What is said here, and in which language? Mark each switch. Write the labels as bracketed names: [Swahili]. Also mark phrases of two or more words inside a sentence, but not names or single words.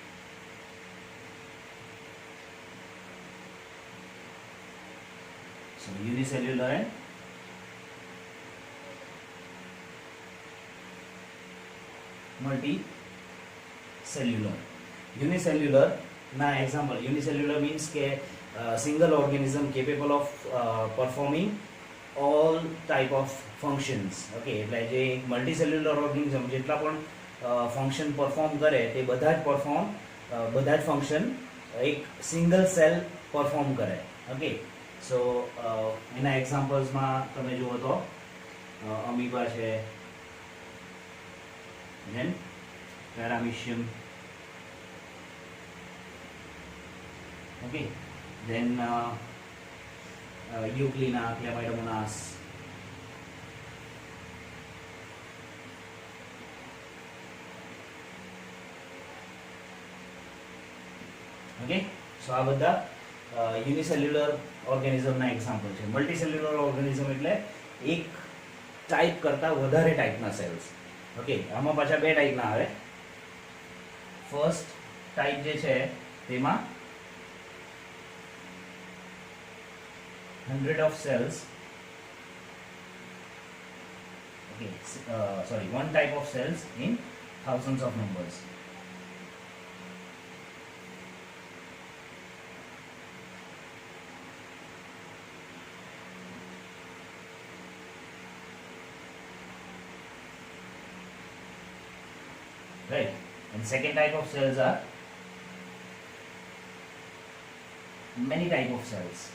[English] So unicellular and multicellular. Unicellular na example, [Gujarati] unicellular means ke [English] single organism capable of performing all type of functions. [Gujarati] Okay, એટલે જે [English] multicellular organism [Gujarati] જેટલા પણ [English] function perform [Gujarati] કરે તે બધા જ [English] function ek single cell perform [Gujarati] કરે. [English] okay, so [Gujarati] એના એક્ઝામ્પલ્સમાં તમે જુઓ તો અમીબા છે, [English] then paramecium, okay, then Euglena, Chlamydomonas, okay, so [Gujarati] આ બધા [English] unicellular organism-na example [Gujarati] છે. [English] multicellular organism [Gujarati] એટલે એક ટાઈપ કરતા વધારે ટાઈપના સેલ્સ. ઓકે, આમાં પાછા બે ટાઈપના આવે. ફર્સ્ટ ટાઈપ જે છે તેમાં [English] 100 of cells, okay, sorry, one type of cells in thousands of numbers. Right, and second type of cells are many type of cells.